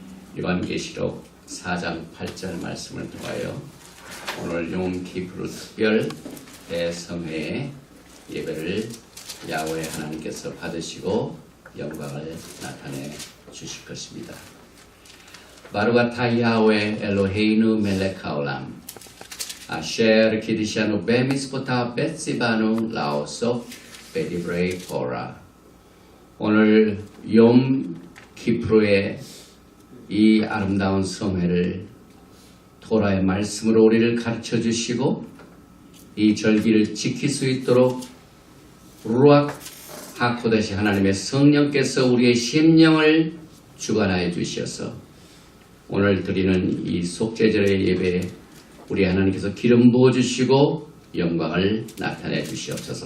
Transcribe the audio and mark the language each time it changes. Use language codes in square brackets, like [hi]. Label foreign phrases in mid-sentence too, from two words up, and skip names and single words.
[ko] 요한계시록 4장 8절 말씀을 통하여 오늘 용키프루 특별 대성회의 예배를 야훼 하나님께서 받으시고 영광을 나타내 주실 것입니다. [he] ברוך אתה יהוה אלוהינו מלך העולם אשר קידשנו במצוותיו וציוונו לעסוק בדברי תורה. [ko] 오늘 용키프루의 이 아름다운 성회를 토라의 말씀으로 우리를 가르쳐 주시고 이 절기를 지킬 수 있도록 [he] רוח הקודש [ko] 하나님의 성령께서 우리의 심령을 주관하여 주셔서 오늘 드리는 이 속죄절의 예배에 우리 하나님께서 기름 부어 주시고 영광을 나타내 주시옵소서.